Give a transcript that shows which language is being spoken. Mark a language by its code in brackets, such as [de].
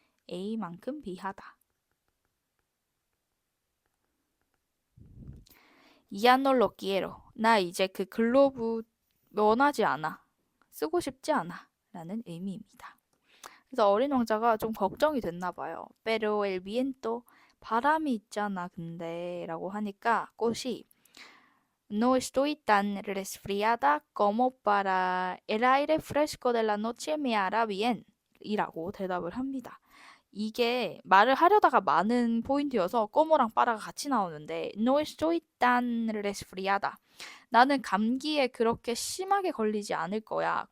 [ko] A만큼 B하다. [es] Ya no lo quiero. [ko] 나 이제 그 글로브 원하지 않아. 쓰고 싶지 않아. 라는 의미입니다. 그래서 어린 왕자가 좀 걱정이 됐나 봐요. [es] Pero el viento [ko] 바람이 있잖아 근데 라고 하니까 꽃이 [es] No estoy tan resfriada como para el aire fresco de la noche me hará bien [ko] 이라고 대답을 합니다. 이게 말을 하려다가 많은 포인트여서 꼬모랑 빠라가 같이 나오는데 [es] No estoy tan resfriada [ko] 나는 감기에 그렇게 심하게 걸리지 않을 거야.